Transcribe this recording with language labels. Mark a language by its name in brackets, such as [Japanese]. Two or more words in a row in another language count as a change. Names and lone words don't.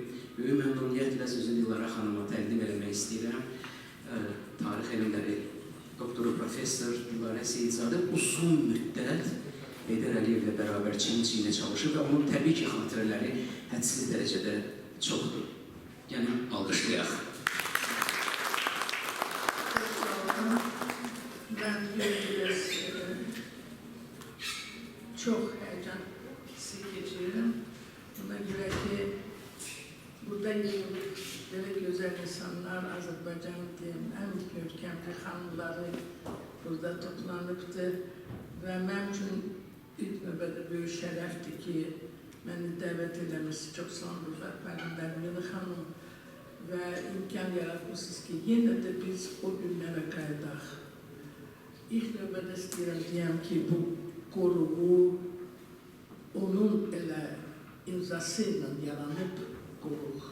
[Azerbaijani] Böyük məmnuniyyətlə sözü Dilara xanıma təqdim eləmək istəyirəm. Tarix elmləri doktoru, professor Dilarə Seyidzadə uzun müddət Heydər Əliyevlə bərabər çiyin-çiyinə çalışır və onun təbii ki, xatirələri hədsiz dərəcədə çoxdur. Yəni, alqışlayaq. [Turkish] Ben biraz çok heyecan hissi geçiriyorum. Buna göre ki burada böyle güzel insanlar, Azerbaycan'ın en görkemli hanımları burada toplanıbdı ve benim için [Azerbaijani] ilk növbədə böyük şərəfdir ki, məni dəvət eləməsi çox sağ olun, mənim Nərmini xanım və imkan yaratmışsınız ki, yenə də biz o günlərə qayıdaq. İlk növbədə istəyirəm deyəm ki, bu qoruğu onun elə imzası ilə yaranıb qoruq.